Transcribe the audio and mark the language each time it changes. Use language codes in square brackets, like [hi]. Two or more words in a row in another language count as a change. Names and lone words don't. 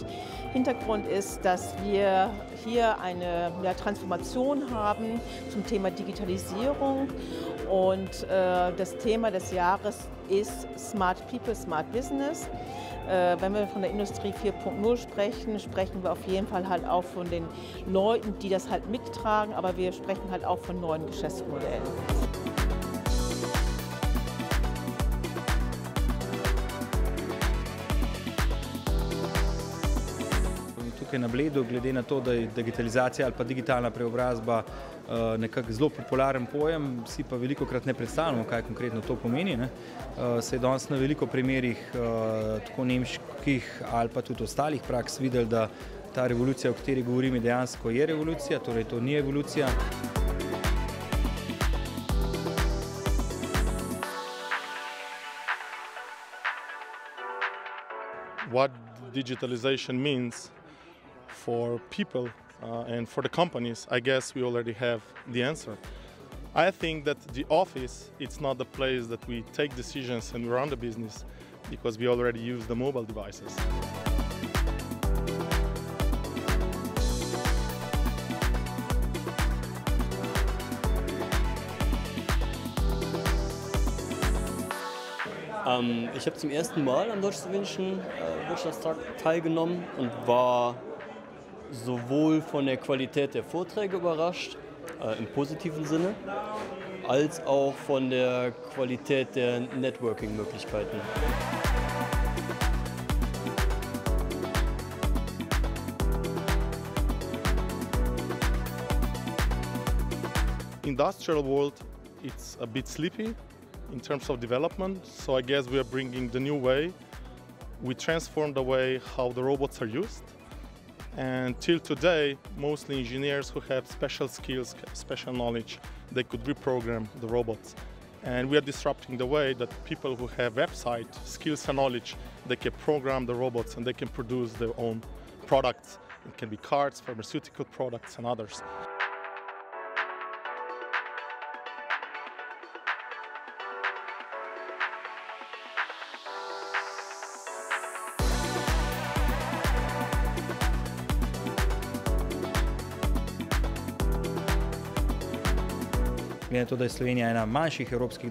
[de] Hintergrund ist, dass wir hier eine Transformation haben zum Thema Digitalisierung und das Thema des Jahres ist [en] Smart People, Smart Business. [de] Wenn wir von der Industrie 4.0 sprechen, sprechen wir auf jeden Fall halt auch von den Leuten, die das halt mittragen, aber wir sprechen halt auch von neuen Geschäftsmodellen. [sl] Tukaj na Bledu, glede na to, da je digitalizacija ali pa digitalna preobrazba nekako zelo popularen pojem, si pa velikokrat ne predstavljamo, kaj konkretno to pomeni. Se je danes na veliko primerih tako nemških ali pa tudi ostalih praks videli, da ta revolucija, o kateri govorim, dejansko je revolucija, torej to ni evolucija. [en] What digitalization means for people and for the companies, I guess we already have the answer. I think that the office, it's not the place that we take decisions and we run the business, because we already use the mobile devices. [de] Ich habe zum ersten Mal am deutsch-slowenischen Wirtschaftstag teilgenommen und war sowohl von der Qualität der Vorträge überrascht, im positiven Sinne, als auch von der Qualität der Networking-Möglichkeiten. [en] Industrial world, it's a bit sleepy in terms of development, so I guess we are bringing the new way. We transform the way how the robots are used. And till today, mostly engineers who have special skills, special knowledge, they could reprogram the robots. And we are disrupting the way that people who have website skills and knowledge, they can program the robots and they can produce their own products. It can be cars, pharmaceutical products and others. [sl] Glede na to, da je Slovenija ena manjših evropskih